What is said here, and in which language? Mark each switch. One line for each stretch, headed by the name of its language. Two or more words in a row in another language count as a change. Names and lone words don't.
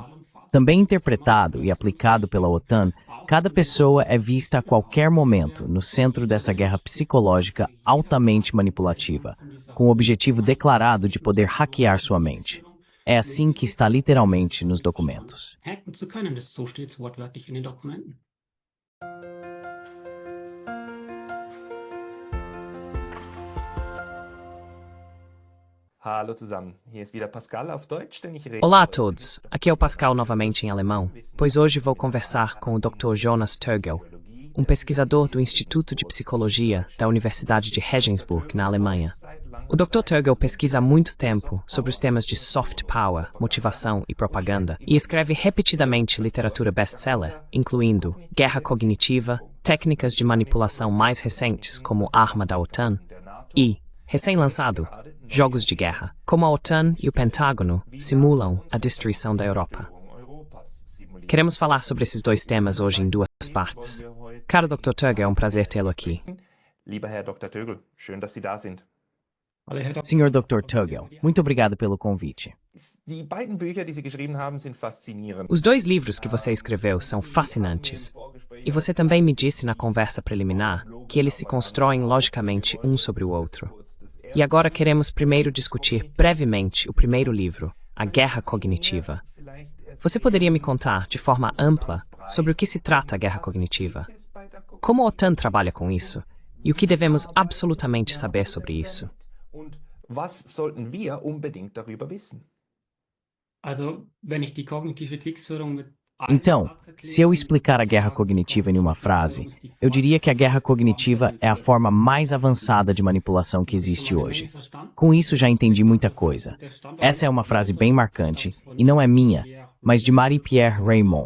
Portuguese: Também interpretado e aplicado pela OTAN, cada pessoa é vista a qualquer momento no centro dessa guerra psicológica altamente manipulativa, com o objetivo declarado de poder hackear sua mente. É assim que está literalmente nos documentos.
German: Hallo zusammen, hier ist wieder Pascal auf Deutsch, denn ich rede...
Portuguese: Olá a todos, aqui é o Pascal novamente em alemão, pois hoje vou conversar com o Dr. Jonas Tögel, um pesquisador do Instituto de Psicologia da Universidade de Regensburg, na Alemanha. O Dr. Tögel pesquisa há muito tempo sobre os temas de
English: soft power,
Portuguese: motivação e propaganda, e escreve repetidamente literatura best-seller, incluindo Guerra Cognitiva, técnicas de manipulação mais recentes como Arma da OTAN e, recém-lançado, Jogos de Guerra, como a OTAN e o Pentágono simulam a destruição da Europa. Queremos falar sobre esses dois temas hoje em duas partes. Caro Dr. Tögel, é um prazer tê-lo aqui.
German: Lieber Herr Dr. Tögel, schön, dass Sie da sind.
Portuguese: Senhor Dr. Tögel, muito obrigado pelo convite.
German: Die beiden Bücher, die Sie geschrieben haben, sind faszinierend.
Portuguese: Os dois livros que você escreveu são fascinantes. E você também me disse na conversa preliminar que eles se constroem logicamente um sobre o outro. E agora queremos primeiro discutir brevemente o primeiro livro, A Guerra Cognitiva. Você poderia me contar, de forma ampla, sobre o que se trata a guerra cognitiva? Como a OTAN trabalha com isso? E o que devemos absolutamente saber sobre isso?
German: Und was sollten wir unbedingt darüber wissen?
Portuguese: Então, se eu explicar a guerra cognitiva em uma frase, eu diria que a guerra cognitiva é a forma mais avançada de manipulação que existe hoje. Com isso já entendi muita coisa. Essa é uma frase bem marcante, e não é minha, mas de Marie-Pierre Raymond.